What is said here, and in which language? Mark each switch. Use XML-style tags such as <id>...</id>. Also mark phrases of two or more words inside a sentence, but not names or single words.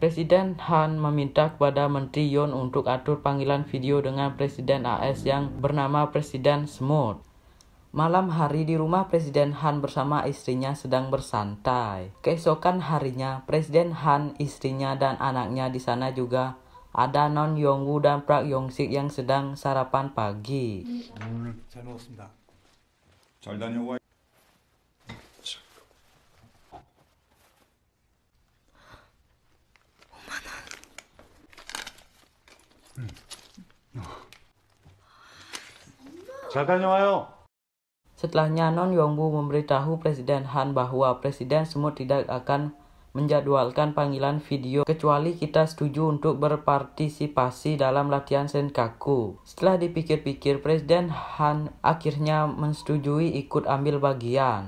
<id>Presiden Han meminta kepada Menteri Yon untuk atur panggilan video dengan Presiden AS yang bernama Presiden Smooth. Malam hari di rumah Presiden Han bersama istrinya sedang bersantai. Keesokan harinya, Presiden Han, istrinya dan anaknya di sana juga ada Non Yongwoo dan Park Yong-sik yang sedang sarapan pagi.</id> <ko>오늘 잘 먹었습니다. 잘 다녀와. 잘 다녀와요.</ko> <id>Setelahnya Non Yongwoo memberitahu Presiden Han bahwa Presiden Smooth tidak akan menjadwalkan panggilan video kecuali kita setuju untuk berpartisipasi dalam latihan Senkaku. Setelah dipikir-pikir, Presiden Han akhirnya menyetujui ikut ambil bagian.</id>